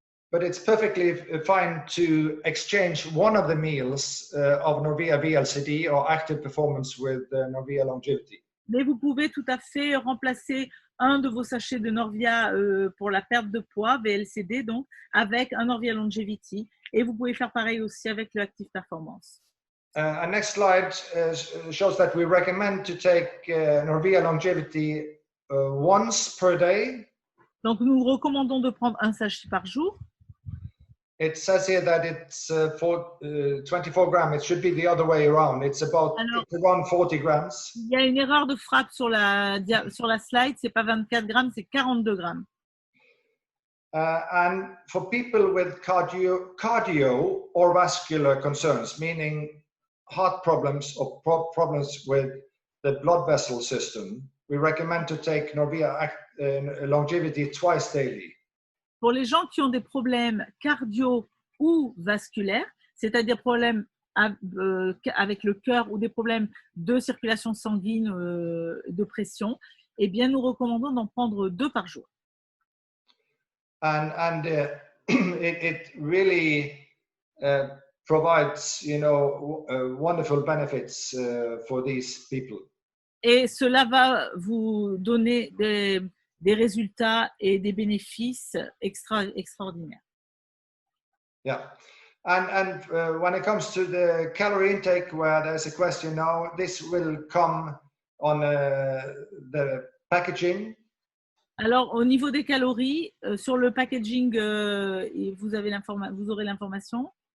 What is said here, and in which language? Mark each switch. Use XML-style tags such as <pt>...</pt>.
<en>But it's perfectly fine to exchange one of the meals of Norvia VLCD or active performance with Norvia Longevity.</en> <fr>Mais vous pouvez tout à fait remplacer un de vos sachets de Norvia pour la perte de poids, VLCD donc, avec un Norvia Longevity. Et vous pouvez faire pareil aussi avec le Active Performance.</fr> <en>Our next slide shows that we recommend to take Norvia Longevity once per day.</en> <fr>Donc, nous recommandons de prendre un sachet par jour.</fr> <en>It says here that it's 24 grams. It should be the other way around. It's about around 40 grams.</en> <fr>Il y a une erreur de frappe sur la slide. C'est pas 24 grammes, c'est 42 grammes.</fr> <en>And for people with cardio or vascular concerns, meaning heart problems or problems with the blood vessel system, we recommend to take Norvia Longevity twice daily.</en> <fr>Pour les gens qui ont des problèmes cardio ou vasculaires, c'est-à-dire problèmes avec le cœur ou des problèmes de circulation sanguine, de pression, eh bien, nous recommandons d'en prendre 2 par jour.</fr> <en>And it really provides, wonderful benefits for these people.</en> <fr>Et cela va vous donner des résultats et des bénéfices extraordinaires.</fr> <en>Yeah, and when it comes to the calorie intake, where there's a question now, this will come on the packaging.</en> <fr>Alors, au niveau des calories, sur le packaging, vous aurez l'information.</fr>